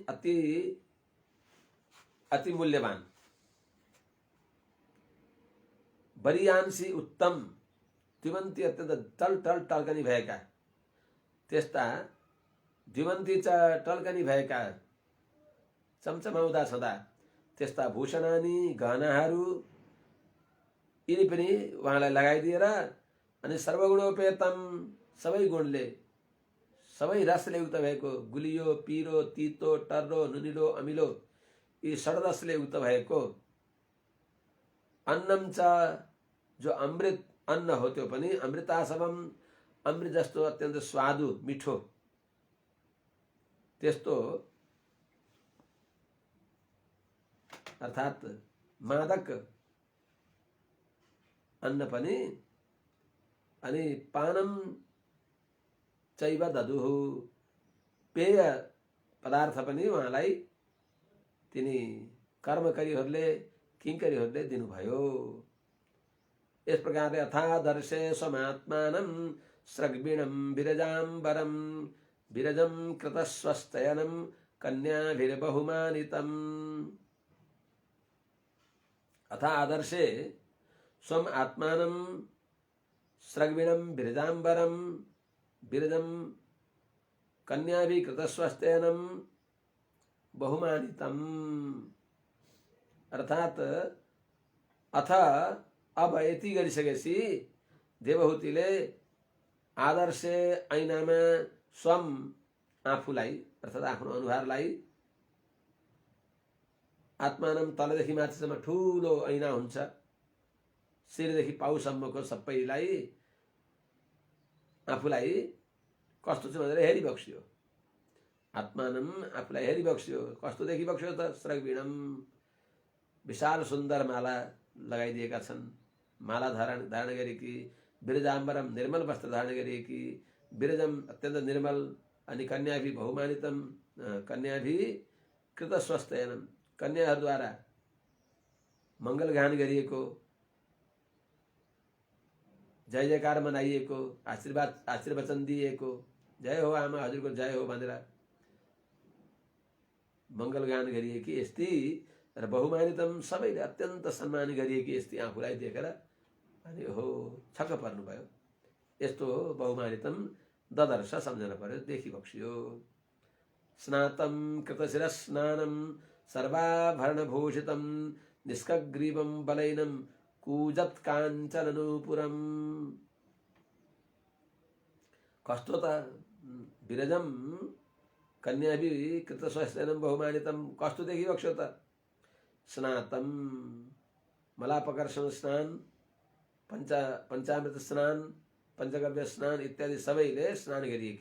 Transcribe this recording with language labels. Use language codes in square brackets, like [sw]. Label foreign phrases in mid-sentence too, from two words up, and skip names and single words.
[ne] अति मूल्यवान बरियांसी उत्तम द्युमन्ती अत्यन्त टलकनी भएका त्यस्ता द्युमन्ती टलकनी भएका चमचमाउँदा छँदा त्यस्ता भूषणानी गहनाहरू यिनी पनि उहाँलाई लगाइदिएर अनि सर्वगुणोपेतम सबै गुणले सबै रसले युक्त भएको, गुलियो, पिरो, तितो, टर्रो, नुनिलो, अमिलो यी षड्रसले युक्त भएको अन्नम च जो अमृत अन्न हो त्यो पनि अमृतासवम अमृत जस्तो अत्यन्त स्वादु मिठो त्यस्तो अर्थात् मादक अन्न पनि अनि [sa] पानम चैव ददुहु [ne] पेय पदार्थ पनि उहाँलाई तिनी कर्मकारीहरूले किङ्करीहरूले दिनुभयो। यस प्रकारले [sa] अथादर्शे स्वमात्मानं स्रग्विणं विरजाम्बरं विरजं कृतस्वस्तयनं कन्याभिर्बहुमानितम्। अथा आदर्शे स्वम आत्मानं स्रग्विणं विरजाम्बरं विरजं कन्याभिः कृतस्वस्तयनं बहुमानितम्। [ne] अर्थात अथ अब यति गरिसकेपछि देवहूतिले आदर्शे ऐनामा स्वम आफूलाई अर्थात् आफ्नो अनुहारलाई आत्मानम तलदेखि माथिसम्म ठुलो ऐना हुन्छ, शिरदेखि पाउसम्मको सबैलाई आफूलाई कस्तो छ भनेर हेरिबक्स्यो। आत्मानम आफूलाई हेरिबक्स्यो। कस्तो देखिबक्स्यो त? स्रग्विणम विशाल सुन्दर माला लगाइदिएका छन्, माला धारण गरेकी, विरजाम्बरम निर्मल वस्त्र धारण गरिएकी, विरजम अत्यन्त निर्मल, अनि [sa] कन्याभि बहुमानितम कन्याभि कृत स्वस्थयनम [ne] कन्याहरूद्वारा मङ्गलगान गरिएको, जय जयकार मनाइएको, आशीर्वचन दिएको, जय हो आमा हजुरको जय हो भनेर मङ्गलगान गरिएकी यस्ती र बहुमानितम सबैले अत्यन्त सम्मान गरिएकी यस्ती आफूलाई देखेर अनि हो छक्क पर्नुभयो। यस्तो [sa] बहुमानितम ददर्श [ne] सम्झन पर्यो, देखिबक्स्यो। [sa] स्नातम कृतशिर स्नानम सर्वाभरणभूषितम निष्कग्रीवम बलैनम कूजत काञ्चननूपुरम। [ne] कस्तो त [sa] विरजम कन्याभि कृतस्वस्तयनम बहुमानितम [ne] कस्तो देखिबक्स्यो त? स्नातम मलापकर्षण स्नान, पंचामृत स्नान, पंचगव्य स्नान इत्यादि सबैले स्नान गरिएकी।